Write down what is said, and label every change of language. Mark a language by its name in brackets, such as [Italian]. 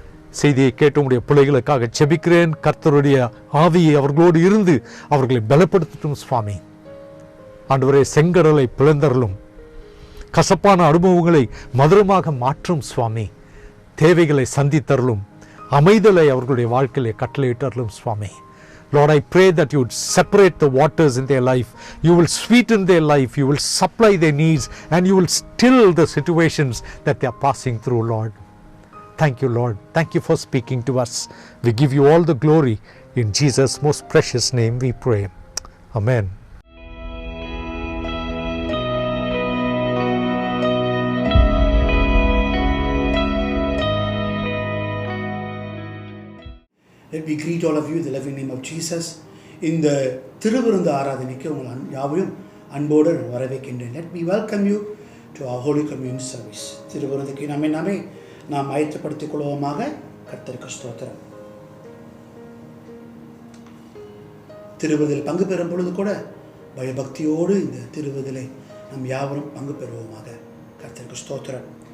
[Tamil] செய்தியை கேட்டு உடைய பிள்ளைகளுக்காக செபிக்கிறேன். கர்த்தருடைய ஆவியை அவர்களோடு இருந்து அவர்களை பலப்படுத்தட்டும் சுவாமி. ஆண்டவரே, செங்கடலை பிளந்தரலும், கசப்பான அனுபவங்களை மதுரமாக மாற்றும் சுவாமி. தேவைகளை சந்தித்தரலும், அமைதலை அவர்களுடைய வாழ்க்கையிலே கட்டளையிட்டரலும் சுவாமி. [English] Lord, I pray that you would separate the waters in their life. You will sweeten their life. You will supply their needs, and you will still the situations that they are passing through, Lord. Thank you, Lord. Thank you for speaking to us. We give you all the glory. In Jesus' most precious name we pray. Amen. Let me greet all of you in the loving name of Jesus. [Tamil] இந்த திருவிருந்து ஆராதனைக்கு உங்கள் யாவையும் அன்போடு வரவேற்கின்றேன். [English] Let me welcome you to our Holy Communion service. [Tamil] திருவிருந்துக்கு நாமே நாம் ஆயத்தப்படுத்திக் கொள்வோமாக. கர்த்தருக்கு ஸ்தோத்திரம். திருவிருந்தில் பங்கு பெறும் பொழுது கூட பயபக்தியோடு இந்த திருவிருந்திலே நாம் யாவரும் பங்கு பெறுவோமாக. கர்த்தருக்கு ஸ்தோத்திரம்.